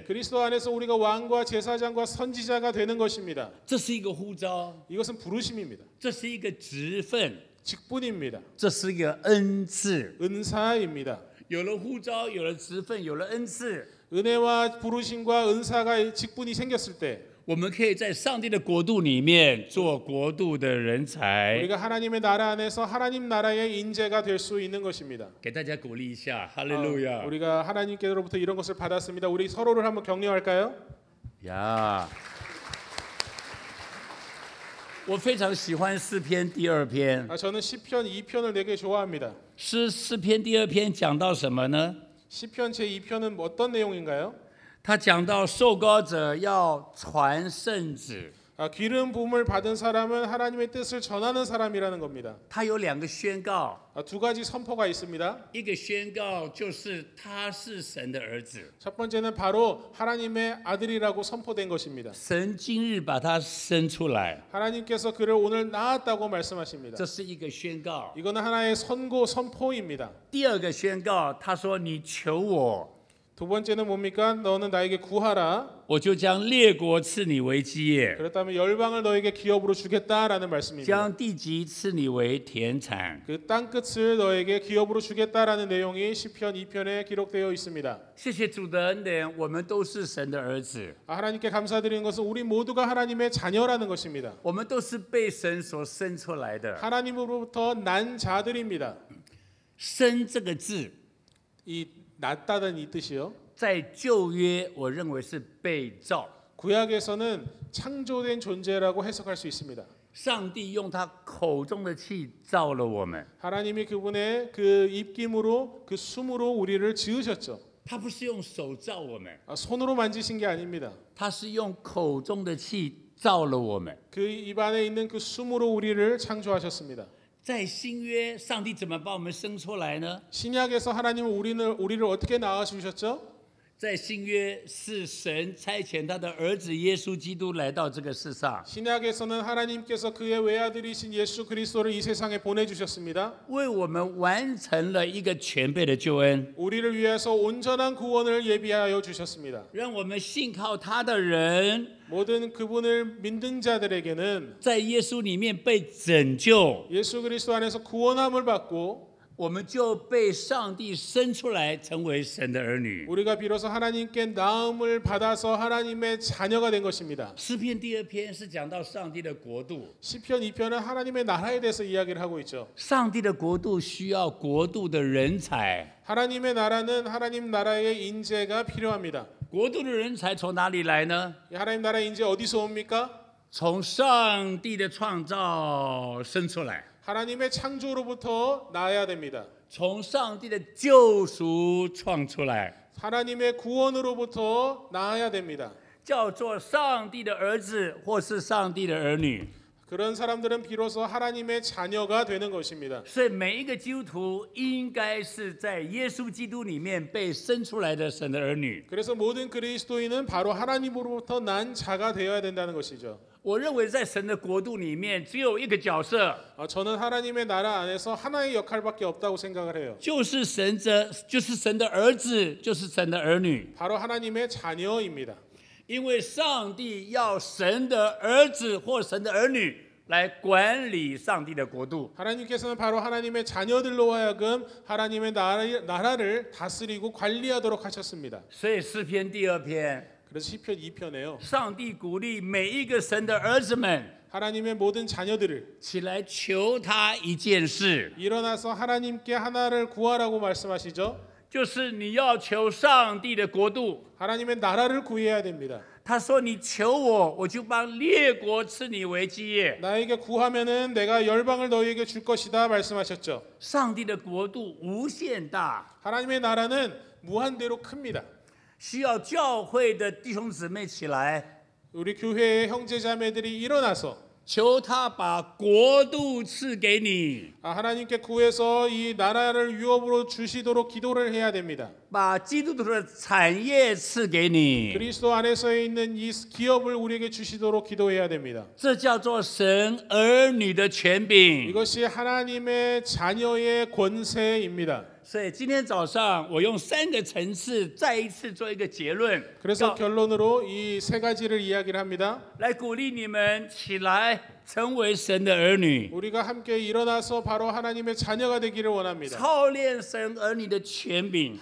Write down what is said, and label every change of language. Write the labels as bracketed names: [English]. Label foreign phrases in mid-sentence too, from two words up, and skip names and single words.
[Korean] 그리스도 안에서 우리가 왕과 제사장과 선지자가 되는 것입니다. [Chinese] 这是一个呼召， [Korean] 이것은 부르심입니다. [Chinese] 这是一个职分， [Korean] 직분입니다. [Chinese] 这是一个恩赐。 [Korean] 은사입니다. [Chinese] 有了呼召，有了职分，有了恩赐， [Korean] 은혜와 부르심과 은사가 직분이 생겼을 때 [Chinese] 我们可以在上帝的国度里面做国度的人才。 [Korean] 우리가 하나님의 나라 안에서 하나님 나라의 인재가 될 수 있는 것입니다. [Chinese] 给大家鼓励一下，哈利路亚！ [Korean] 우리가 하나님께로부터 이런 것을 받았습니다. 우리 서로를 한번 격려할까요? 呀！ [Chinese] 我非常喜欢诗篇第二篇。 [Korean] 저는 시편 2편을 되게 좋아합니다. [Chinese] 诗篇第二篇讲到什么呢？ [Korean] 시편 제 2편은 어떤 내용인가요? [Chinese] 他讲到受膏者要传圣旨， [Korean] 기름 부음을 받은 사람은 하나님의 뜻을 전하는 사람이라는 겁니다. [Chinese] 他有两个宣告， [Korean] 두 가지 선포가 있습니다. [Chinese] 一个宣告就是他是神的儿子， [Korean] 첫 번째는 바로 하나님의 아들이라고 선포된 것입니다. [Chinese] 神今日把他生出来， [Korean] 하나님께서 그를 오늘 낳았다고 말씀하십니다. [Chinese] 这是一个宣告。 [Korean] 이거는 하나의 선포입니다. [Chinese] 第二个宣告，他说：“你求我， [Korean] 두 번째는 뭡니까? 너는 나에게 구하라. [Chinese] 我就将列国赐你为基业， [Korean] 그렇다면 열방을 너에게 기업으로 주겠다라는 말씀입니다. [Chinese] 将地极赐你为田产。 [Korean] 그 땅 끝을 너에게 기업으로 주겠다라는 내용이 시편 2편에 기록되어 있습니다. [Chinese] 谢谢主的恩典，我们都是神的儿子， [Korean] 하나님께 감사드리는 것은 우리 모두가 하나님의 자녀라는 것입니다. [Chinese] 我们都是被神所生出来的。 [Korean] 하나님으로부터 난 자들입니다. [Chinese] 生这个字， [Korean] 이 낳다는 이 뜻이요. [Chinese] 在旧约我认为是被造， [Korean] 구약에서는 창조된 존재라고 해석할 수 있습니다. [Chinese] 上帝用他口中的气造了我们， [Korean] 하나님이 그분의 그 입김으로 그 숨으로 우리를 지으셨죠. [Chinese] 他不是用手造我们， [Korean] 손으로 만지신 게 아닙니다. [Chinese] 他是用口中的气造了我们。 [Korean] 그 입 안에 있는 그 숨으로 우리를 창조하셨습니다. [Chinese] 在新约，上帝怎么把我们生出来呢？ [Korean] 신약에서 하나님은 우리를 어떻게 낳아 주셨죠? [Chinese] 在新约是神差遣他的儿子耶稣基督来到这个世上， [Korean] 신약에서는 하나님께서 그의 외아들이신 예수 그리스도를 이 세상에 보내주셨습니다. [Chinese] 为我们完成了一个全备的救恩， [Korean] 우리를 위해서 온전한 구원을 예비하여 주셨습니다. [Chinese] 让我们信靠他的人， [Korean] 모든 그분을 믿는 자들에게는 [Chinese] 在耶稣里面被拯救， [Korean] 예수 그리스도 안에서 구원함을 받고 [Chinese] 我们就被上帝生出来，成为神的儿女。 [Korean] 우리가 비로소 하나님께 낳음을 받아서 하나님의 자녀가 된 것입니다. [Chinese] 诗篇第二篇是讲到上帝的国度， [Korean] 시편 2편은 하나님의 나라에 대해서 이야기를 하고 있죠. [Chinese] 上帝的国度需要国度的人才， [Korean] 하나님의 나라는 하나님 나라의 인재가 필요합니다. [Chinese] 国度的人才从哪里来呢？ [Korean] 이 하나님 나라의 인재 어디서 옵니까? [Chinese] 从上帝的创造生出来， [Korean] 하나님의 창조로부터 나야 됩니다. [Chinese] 从上帝的救赎创出来， [Korean] 하나님의 구원으로부터 나아야 됩니다. [Chinese] 叫做上帝的儿子或是上帝的儿女。 [Korean] 그런 사람들은 비로소 하나님의 자녀가 되는 것입니다. [Chinese] 所以每一个基督徒应该是在耶稣基督里面被生出来的神的儿女。 [Korean] 그래서 모든 그리스도인은 바로 하나님으로부터 난 자가 되어야 된다는 것이죠. [Chinese] 我认为在神的国度里面，只有一个角色， [Korean] 저는 하나님의 나라 안에서 하나의 역할밖에 없다고 생각을 해요. [Chinese] 就是神的儿子，就是神的儿女。 [Korean] 바로 하나님의 자녀입니다. [Chinese] 因为上帝要神的儿子或神的儿女来管理上帝的国度。 [Korean] 하나님께서는 바로 하나님의 자녀들로 하여금 하나님의 나라를 다스리고 관리하도록 하셨습니다. [Chinese] 所以诗篇第2篇， [Korean] 그래서 시편 2편에요. [Chinese] 上帝鼓励每一个神的儿子们 [Korean] 하나님의 모든 자녀들을 [Chinese] 起来求他一件事， [Korean] 일어나서 하나님께 하나를 구하라고 말씀하시죠. [Chinese] 就是你要求上帝的国度。 [Korean] 하나님의 나라를 구해야 됩니다. [Chinese] 他说：“你求我，我就帮列国赐你为基业。 [Korean] 나에게 구하면은 내가 열방을 너희에게 줄 것이다 말씀하셨죠. [Chinese] 上帝的国度无限大， [Korean] 하나님의 나라는 무한대로 큽니다. [Chinese] 需要教会的弟兄姊妹起来， [Korean] 우리 교회의 형제자매들이 일어나서 [Chinese] 求他把国度赐给你， [Korean] 하나님께 구해서 이 나라를 유업으로 주시도록 기도를 해야 됩니다. [Chinese] 把基督徒的产业赐给你。 [Korean] 그리스도 안에서 있는 이 기업을 우리에게 주시도록 기도해야 됩니다. [Chinese] 这叫做神儿女的权柄。 [Korean] 이것이 하나님의 자녀의 권세입니다. [Chinese] 所以今天早上我用3个层次再一次做一个结论， [Korean] 그래서 결론으로 이 세 가지를 이야기를 합니다. [Chinese] 来鼓励你们起来成为神的儿女， [Korean] 우리가 함께 일어나서 바로 하나님의 자녀가 되기를 원합니다. [Chinese] 操练神儿女的权柄。